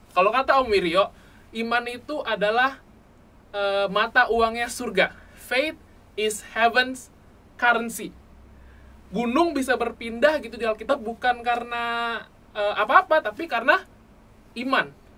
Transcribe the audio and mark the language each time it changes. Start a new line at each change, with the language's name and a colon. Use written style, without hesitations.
Indonesian: Kalau kata Om Wiryo, iman itu adalah mata uangnya surga.
English: Faith is heaven's currency.
Indonesian: Gunung bisa berpindah gitu di Alkitab bukan karena apa-apa, tapi karena iman.